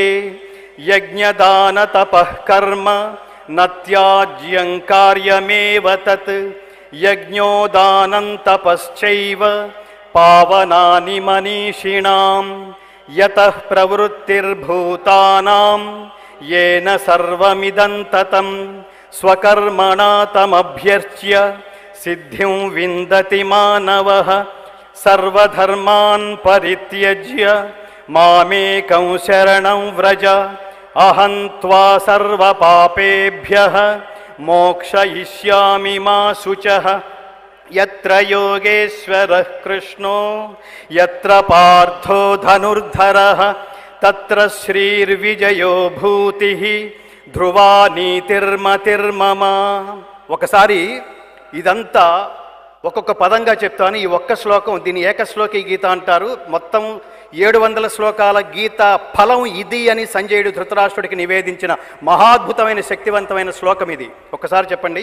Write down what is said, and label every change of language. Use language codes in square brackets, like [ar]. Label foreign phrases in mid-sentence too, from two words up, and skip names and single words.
[sa] యజ్ఞదానతపః కర్మ న త్యాజ్యం కార్యమేవ తత్ యజ్ఞోదానం తపశ్చైవ పావనాని మనీషిణాం యతః ప్రవృత్తిర్భూతానాం येन सर्वमिदं ततं स्वकर्मणा तमभ्यर्च्य सिद्धिं विन्दति मानवः सर्वधर्मान् परित्यज्य मामेकं शरणं व्रज अहं त्वा सर्वपापेभ्यः मोक्षयिष्यामि मा शुचः यत्र योगेश्वरः कृष्णो यत्र पार्थो धनुर्धरः తత్ర శ్రీర్విజయో భూతి ధ్రువా నీతిర్మతిర్మమ. [te] ఒకసారి ఇదంతా ఒక్కొక్క పదంగా చెప్తాను. ఈ ఒక్క శ్లోకం, దీని ఏకశ్లోకి గీత అంటారు. మొత్తం 700 శ్లోకాల గీత ఫలం ఇది అని సంజయుడు ధృతరాష్ట్రుడికి నివేదించిన మహాద్భుతమైన శక్తివంతమైన శ్లోకం ఇది.